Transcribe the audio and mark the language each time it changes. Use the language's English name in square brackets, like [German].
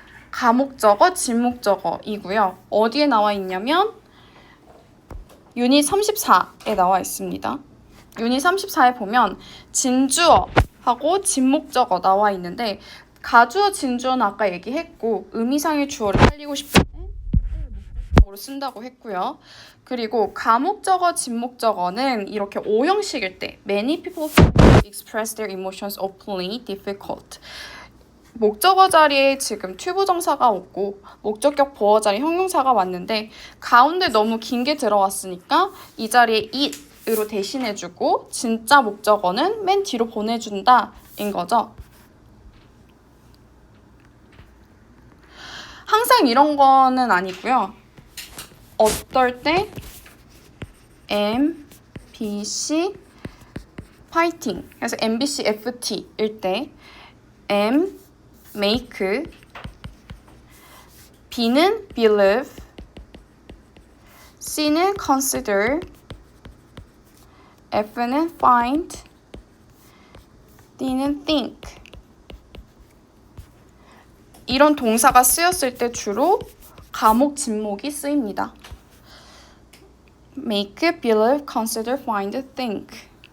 [Korean] 가목적어, 진목적어이고요. 어디에 나와 있냐면 유닛 34에 나와 있습니다. 유닛 34에 보면 진주어하고 진목적어 나와 있는데 가주어, 진주어는 아까 얘기했고 의미상의 주어를 살리고 싶을 때 목적어로 쓴다고 했고요. 그리고 가목적어, 진목적어는 이렇게 오형식일 때 [English] Many people express their emotions openly, difficult. [Korean] 목적어 자리에 지금 튜브정사가 없고 목적격 보어 자리에 형용사가 왔는데 가운데 너무 긴 게 들어왔으니까 이 자리에 it으로 대신해주고 진짜 목적어는 맨 뒤로 보내준다 인 거죠. 항상 이런 거는 아니고요. 어떨 때 M, B, C 파이팅 그래서 MBC, FT일 때 M make, B는 believe, C는 consider, F는 find, D는 think. 이런 동사가 쓰였을 때 주로 가목, 진목이 쓰입니다. [English] make, believe, consider, find, think.